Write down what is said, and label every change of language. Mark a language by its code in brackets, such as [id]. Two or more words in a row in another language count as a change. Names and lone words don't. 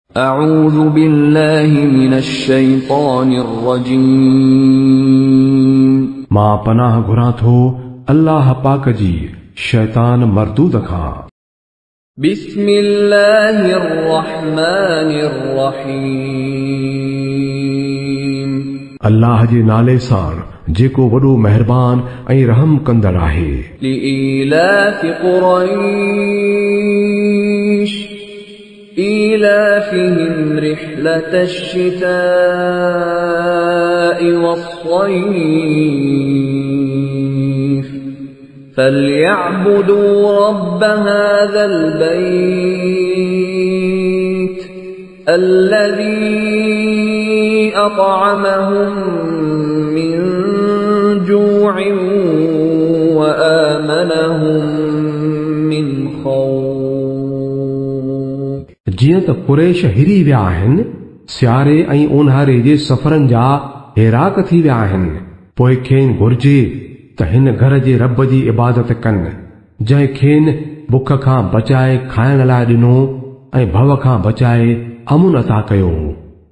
[ar] أعوذ بالله من الشيطان الرجيم. [sd] मां पनाह घुरां थो अल्लाह पाक जी शैतान मरदूद खां। [ar] بسم الله الرحمن الرحيم. [sd] अल्लाह जे नाले सां जेको वॾो मेहरबान ऐं रहम कंदड़ आहे। [ar] لإيلاف قريش إيلافهم رحلة الشتاء والصيف فليعبدوا رب هذا البيت الذي أطعمهم من جوع وآمنهم من خوف। [sd] जीअं त कुरैश हिरी विया आहिनि, सियारे ऐं ऊन्हारे जे सफ़रनि जा हैराक थी विया आहिनि, पोइ खेनि घुर्जे त हिन घर जे रब जी इबादत कनि जंहिं खेनि बुख खां बचाए खाइण लाइ ॾिनो ऐं भव खां बचाए अमुन अता कयो।